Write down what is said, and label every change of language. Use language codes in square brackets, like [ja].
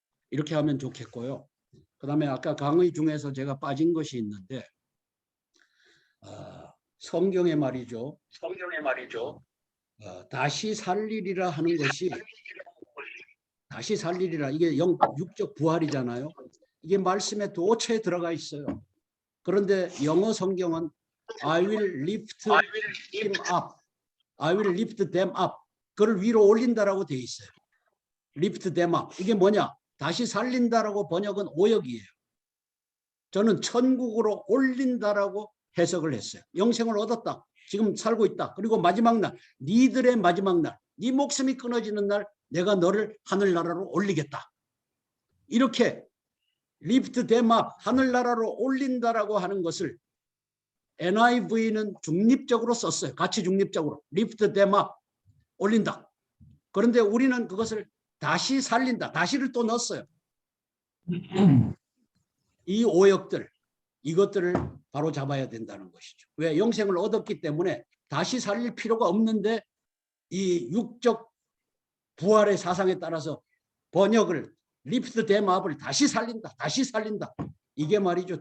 [ko] 이렇게 하면 좋겠고요. 그 다음에 아까 강의 중에서 제가 빠진 것이 있는데 성경에 말이죠. 다시 살리리라 하는 것이 다시 살리리라 이게 육적 부활이잖아요. 이게 말씀에 도처에 들어가 있어요. 그런데 영어 성경은 [en] I will lift him up. I will lift them up. [ko] 그를 위로 올린다라고 되어 있어요. [en] lift them up. [ko] 이게 뭐냐? 다시 살린다라고 번역은 오역이에요. 저는 천국으로 올린다라고 해석을 했어요. 영생을 얻었다. 지금 살고 있다. 그리고 마지막 날, 니들의 마지막 날, 네 목숨이 끊어지는 날 내가 너를 하늘나라로 올리겠다. 이렇게 [en] lift them up, [ko] 하늘나라로 올린다라고 하는 것을 NIV는 중립적으로 썼어요. 가치 중립적으로. [en] lift them up, [ko] 올린다. 그런데 우리는 그것을 다시 살린다. 다시를 또 넣었어요. 이 오역들 이것들을 바로 잡아야 된다는 것이죠. 왜? 영생을 얻었기 때문에 다시 살릴 필요가 없는데 이 육적 부활의 사상에 따라서 번역을 리프트 댐 업을 다시 살린다. 다시 살린다. 이게 말이죠.